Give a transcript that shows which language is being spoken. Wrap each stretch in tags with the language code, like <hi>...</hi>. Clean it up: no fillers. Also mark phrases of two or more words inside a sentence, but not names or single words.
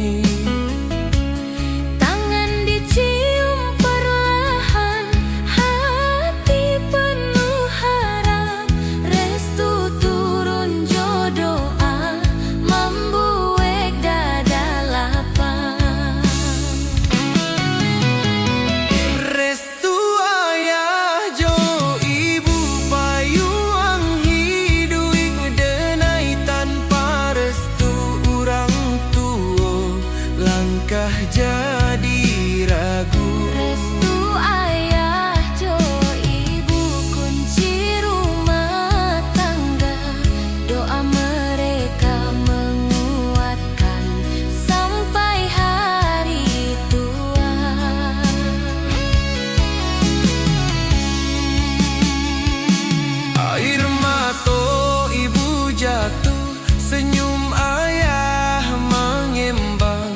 <id>Tangan dicium perlahan, hati penuh harap, restu turun jodoh membuat dada lapang.</id> <min>Restu ayah jo ibu payuang hidui. Denai tanpa restu orang tua langkah jadi ragu.</min> <id>Restu ayah jo ibu kunci rumah tangga, doa mereka menguatkan sampai hari tua. Air mata ibu jatuh, senyum ayah mengembang.</id>